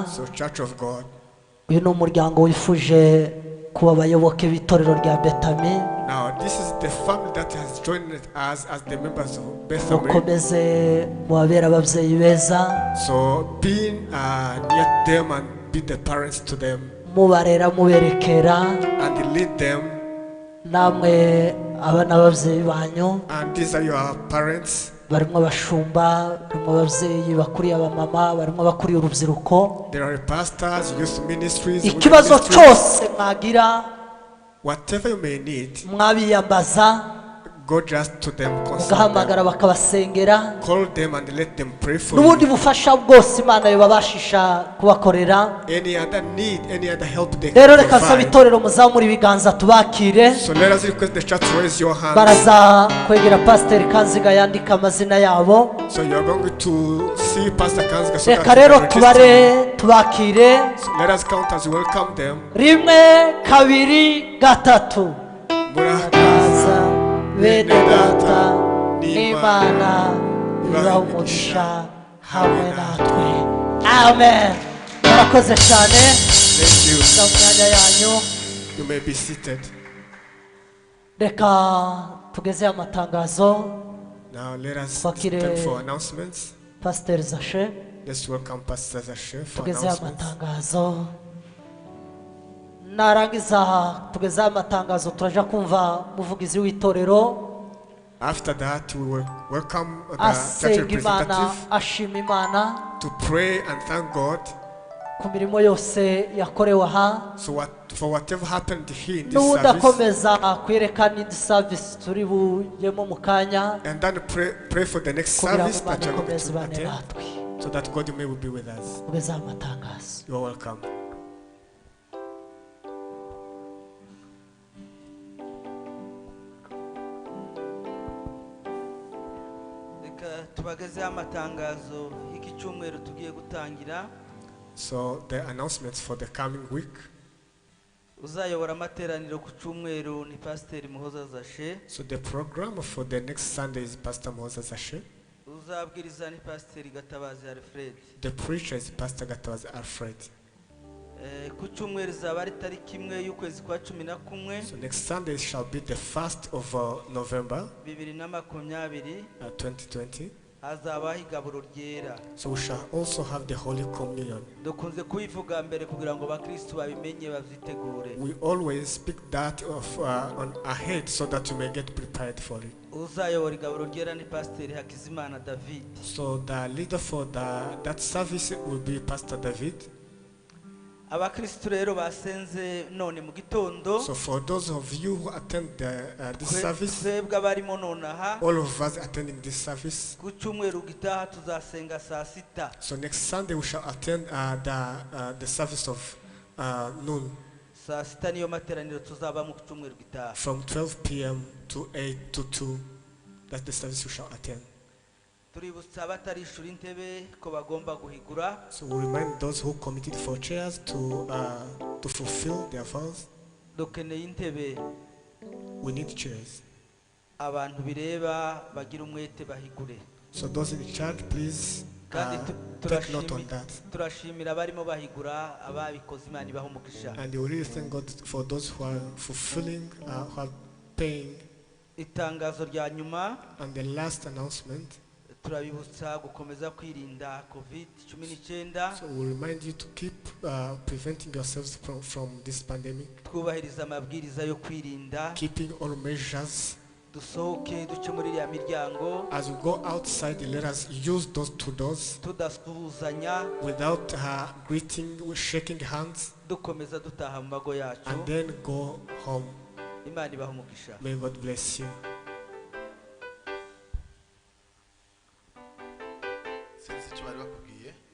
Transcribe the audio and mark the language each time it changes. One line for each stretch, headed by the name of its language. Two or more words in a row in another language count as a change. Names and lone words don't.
English: So Church of God,
Kinyarwanda: uyu ni umuryango wifuje kuba abayoboke b'itorero rya Betami.
English: now this is the family that has joined us as the members of Bethany.
Kinyarwanda: Mukomeze mubabere ababyeyi beza,
English: So being near them and be the parents to them
Kinyarwanda: mubarera muberekera,
English: and lead them,
Kinyarwanda: namwe aba n'ababyeyi banyu,
English: and these are your parents.
Kinyarwanda: barimo abashumba, barimo ababyeyi bakuriye abamama, barimo abakuriye urubyiruko.
English: There are pastors, youth ministries, women
Kinyarwanda: Ikibazo
English: ministries.
Kinyarwanda: cyose mwagira
English: Whatever you may need,
Kinyarwanda: mwabiyambaza,
English: go just to them, consult
Kinyarwanda: mugahamagara
English: them,
Kinyarwanda: bakabasengera,
English: call them and let them pray for
Kinyarwanda: n'ubundi
English: you.
Kinyarwanda: bufasha bwose Imana yababashisha kubakorera.
English: Any other need, any other help they
Kinyarwanda: Rero
English: can
Kinyarwanda: reka nsaba
English: provide.
Kinyarwanda: itorero muzamura ibiganza tubakire.
English: So let us request the church to raise your hands.
Kinyarwanda: Baraza kwegera Pasiteri Kanziga yandika amazina yabo.
English: So you are going to see Pastor Kanziga so
Kinyarwanda: Reka
English: that
Kinyarwanda: rero
English: you can register.
Kinyarwanda: tubare tubakire.
English: So let us count as we welcome them.
Kinyarwanda: Rimwe, kabiri, gatatu. Murakaza, Kaza bene data n'Imana ibaha umugisha hamwe natwe. Amen. Murakoze cyane.
English: thank you.
Kinyarwanda: Mu myanya yanyu.
English: You may be seated.
Kinyarwanda: Reka tugeze amatangazo.
English: Now let us
Kinyarwanda: Fakire.
English: stand for announcements.
Kinyarwanda: Pasiteri Zashe,
English: Let's welcome Pastor Zashe for
Kinyarwanda: tugeze
English: announcements.
Kinyarwanda: amatangazo. Narangiza tugeze amatangazo, turaja kumva umuvugizi w'itorero
English: After that, we will welcome the church
Kinyarwanda: asenga Imana,
English: representative
Kinyarwanda: ashima Imana
English: to pray and thank God.
Kinyarwanda: ku mirimo yose yakorewe aha,
English: So for whatever happened here in this
Kinyarwanda: n'ubundi
English: service,
Kinyarwanda: akomeza kwerekana indi service turi bujyemo mu kanya,
English: and then pray for the next
Kinyarwanda: kugira ngo
English: service
Kinyarwanda: Imana
English: that you are going
Kinyarwanda: ikomeze
English: to
Kinyarwanda: ibane
English: attend,
Kinyarwanda: natwe.
English: so that God may be with us.
Kinyarwanda: Tugeze amatangazo.
English: You are welcome.
Kinyarwanda: Reka tubagezeho amatangazo y'iki cyumweru tugiye gutangira.
English: So the announcements for the coming week.
Kinyarwanda: Uzayobora amateraniro ku cyumweru ni Pasiteri Muhoza Zashe.
English: So the program for the next Sunday is Pastor Moses Ashe.
Kinyarwanda: Uzabwiriza ni Pasiteri Gatabazi Alfred.
English: The preacher is Pastor Gatabazi Alfred.
Kinyarwanda: Ku cyumweru izaba ari tariki imwe y'ukwezi kwa 11
English: So next Sunday shall be the 1st of November 2020. 2020.
Kinyarwanda: Hazabaho igaburo ryera.
English: So we shall also have the Holy Communion.
Kinyarwanda: Dukunze kubivuga mbere kugira ngo abakristo babimenye bazitegure.
English: We always speak that on ahead so that you may get prepared for it.
Kinyarwanda: Uzayobora igaburo ryera ni Pasiteri Hakizimana David.
English: So the leader for that service will be Pastor David.
Kinyarwanda: Abakristo rero basenze none mu gitondo.
English: So for those of you who attend this service,
Kinyarwanda: Twebwe abarimo nonaha
English: all of us attending this service.
Kinyarwanda: ku cyumweru gitaha tuzasenga saa 6.
English: So next Sunday we shall attend the service of noon
Kinyarwanda: Saa 6 niyo materaniro tuzaba mu cyumweru gitaha.
English: from 12 p.m. to 8 to 2. That's the service you shall attend.
Kinyarwanda: tuributsa abatarishura intebe ko bagomba guhigura.
English: So we remind those who committed for chairs to fulfill their vows.
Kinyarwanda: Dukeneye intebe.
English: We need chairs.
Kinyarwanda: Abantu bireba bagira umwete bahigure.
English: So those in the church, please
Kinyarwanda: Kandi
English: take note on that.
Kinyarwanda: turashimira abarimo bahigura ababikoze Imana ibaha umugisha.
English: And we really thank God for those who are fulfilling, who are paying.
Kinyarwanda: Itangazo rya nyuma.
English: And the last announcement.
Kinyarwanda: Turabibutsa gukomeza kwirinda COVID-19.
English: So we remind you to keep preventing yourselves from this pandemic.
Kinyarwanda: Twubahiriza amabwiriza yo kwirinda.
English: Keeping all measures.
Kinyarwanda: Dusohoke duce muri iriya miryango.
English: As we go outside, let us use those two doors.
Kinyarwanda: Tudasuhuzanya.
English: Without greeting, shaking hands.
Kinyarwanda: Dukomeza dutaha mu mago yacu.
English: And then go home.
Kinyarwanda: Imana ibaha umugisha.
English: May God bless you.
Kinyarwanda: Sinzi icyo bari bakubwiye.